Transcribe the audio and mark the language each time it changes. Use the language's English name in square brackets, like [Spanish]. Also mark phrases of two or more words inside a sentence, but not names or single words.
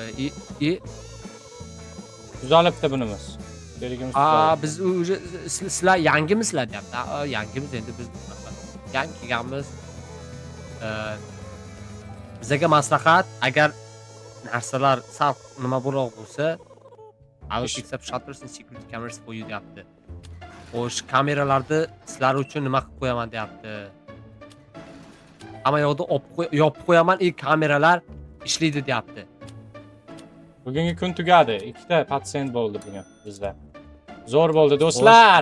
[Uzbek] Tuzalibdi bunimiz. Berigimiz. Biz уже sizlar yangimisizlar deyapti. Yangimiz endi biz yangi kelganmiz. Bizga maslahat, agar narsalar sal nima bo'roq bo'lsa, [English] I will fix up shutters and security cameras for you deyapti. [Uzbek] Xo'sh, kameralarni sizlar uchun nima qilib qo'yaman deyapti. Hamma yoqda yopib qo'yaman, kameralar ishlaydi deyapti. Bugungi kun tugadi. Ikkita patsient bo'ldi bugun bizda. Zo'r bo'ldi do'stlar.